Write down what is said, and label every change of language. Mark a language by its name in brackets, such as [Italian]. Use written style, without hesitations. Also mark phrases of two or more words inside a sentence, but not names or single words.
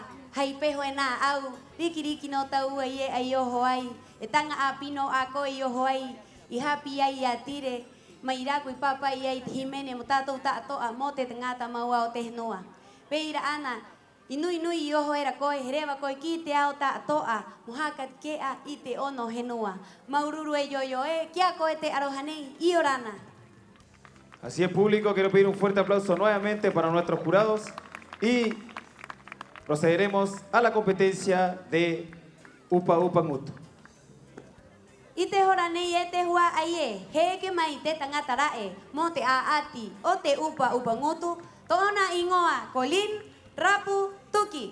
[Rapanui] Hai peho e nā au. Riki no tau ai e ai oho ai. E tanga a pino a ko i oho ai. I hapi ai a tire. Mai raku i papa i ai te himene mo tatou toa mo te ngata maua o te henoa. Peira ana. Inui i oho era koe, herewa koe ki te ao toa. Mohaka ke a i te ono henoa. Maururu e yoyo e. Kia koe te arohanei. I orana. [Spanish] Así es, público, quiero pedir un fuerte aplauso nuevamente para nuestros jurados y procederemos a la competencia de Upa Upa Ngutu. [Rapanui] I te hora nei e te hua ai e, he ke mai te tangata rae, mo te aati o te Upa Upa Ngutu, tōna ingoa ko Lin Rapu Tuki.